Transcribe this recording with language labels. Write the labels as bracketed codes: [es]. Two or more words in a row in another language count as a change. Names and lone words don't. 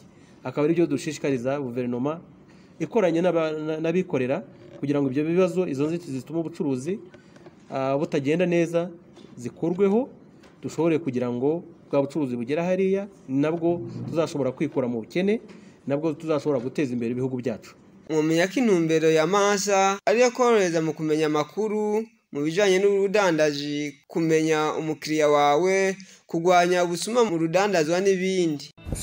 [rw] Akaba ari byo dushishikariza guverinoma ikoranye n'abikorera kugira ngo ibyo bibazo, izo nzitizi zituma ubucuruzi butagenda neza zikurweho, dushobore kugira ngo bwa bucuruzi bugera hariya, nabwo tuzashobora kwikura mu bukene, nabwo tuzashobora guteza imbere ibihugu byacu. [rn] Mwomenya ko intumbero ya Mansa ariyo korohereza mu kumenya amakuru mu bijanye n'urudandaji, kumenya umukiriya wawe, kurwanya ubusuma mu rudandazwa n'ibindi.